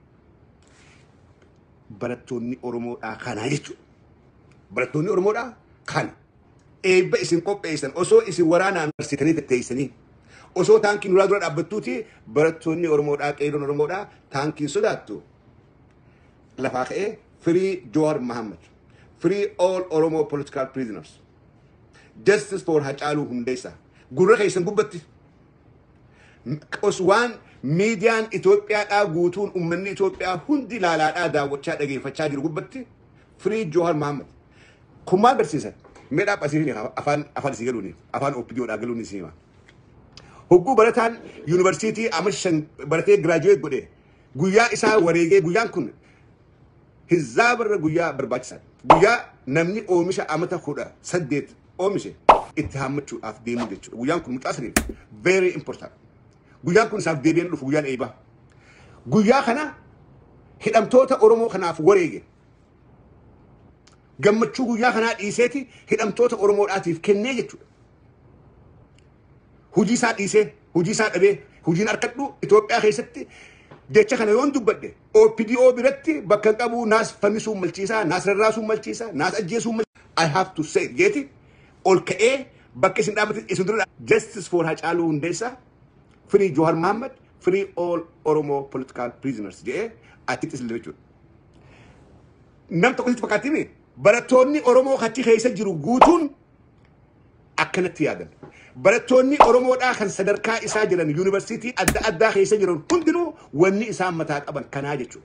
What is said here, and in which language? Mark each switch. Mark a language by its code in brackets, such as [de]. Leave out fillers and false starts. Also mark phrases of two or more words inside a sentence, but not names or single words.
[om] Barattoonni Oromoodhaa kanaa jechuudha. Barattoonni Oromoodhaa kana eebba isin qopheessan osoo isin waraanaan marsitanii tetteessanii osoo taankiin nuraa dura dhaabbattuuti barattoonni Oromoodhaa qeeroon Oromoodhaa taankiin sodaattu lafaa ka'ee [en] free Jawar Mohammed free all Oromo political prisoners justice for Hacaaluu Hundeessaa [om] gurra keessan gubbatti waan miidiyaan Itoophiyaadhaa guutuun uummanni Itoophiyaa hundi ilaalaadhaa daawwachaa dhageeffachaa jiru gubbatti [en] free Jawar Mohammed [om] kun maal barsiisan meedhaa phasiifni afaan isii galuuni afaan OPDOodhaa galuun isii hima. Hogguu barataan yuunivarsiitii Amashan baratee giraajuweet godhe guyyaa isaa wareegee guyyaan kun hizaabarra guyyaa barbaachisaa guyyaa namni oomisha amata 18 oomishe itti hammachuudhaaf deemuu jechuudha. Guyyaan kun mucaa saniif [en] very important. [om] Guyyaan kun isaaf deebi'een dhufu guyyaan eebaa. Guyyaa kana hidhamtoota Oromoo kanaaf wareege gammachuu guyyaa kanaa dhiiseeti hidhamtoota Oromoodhaatiif kennee jechuudha. Hujii isaa dhiisee hujii isaa dhabee hujiin harkadhu Itoophiyaa keessatti jecha kana yoon dubbadhe OPDO biratti bakka qabu naas fannisuu malchiisaa naas rarraasuu malchiisaa naas ajjeesuu malchiisaa [en] I have to say [om] jeeti ol ka'ee bakka isin dhaabate isin dura [en] justice for Hacaaluu Hundeessaa free Jawar Mohammed free all Oromo political prisoners [om] jedhee atitti isin jechuudha. Nam tokkotti fakkaatini barattoonni Oromoo achi keessa jiru guutuun akkanatti yaadan. Barattoonni Oromoodhaa kan sadarkaa isaa jiran yuunivarsiitii adda addaa keessa jiran hundinuu wanni isaan mataa qaban kanaa jechuudha.